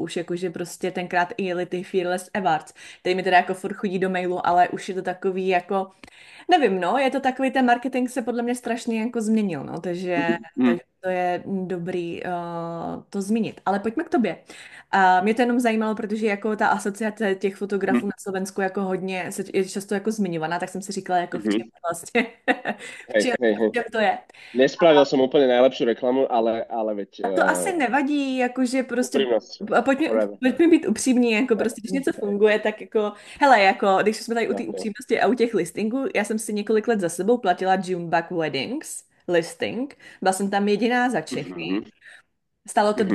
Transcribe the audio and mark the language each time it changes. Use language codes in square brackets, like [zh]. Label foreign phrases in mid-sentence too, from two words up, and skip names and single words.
[cs] Už jako, že prostě tenkrát i jeli ty Fearless Awards, který mi teda jako furt chodí do mailu, ale už je to takový jako, nevím, no, je to takový, ten marketing se podle mě strašně jako změnil, no, takže, mhm, mhm, takže to je dobrý to zmínit. Ale pojďme k tobě. A mě to jenom zajímalo, protože jako ta asociace těch fotografů mhm, na Slovensku jako hodně je často jako zmiňovaná, tak jsem si říkala, jako v čem mhm. vlastně, [sk] Hej, hej, [cs] v [sk] hej. [cs] čem to je. [sk] Nespravil som úplne najlepšiu reklamu, ale veď [cs] A to asi nevadí, jakože prostě [sk] úprimnosť forever. [cs] pojďme být upřímní, jako prostě, když něco funguje, tak jako, hele, jako, když jsme tady u té Okay. upřímnosti a u těch listingů, já jsem si několik let za sebou platila Junebug Weddings listing, byla jsem tam jediná za Čechy, Mhm, stálo to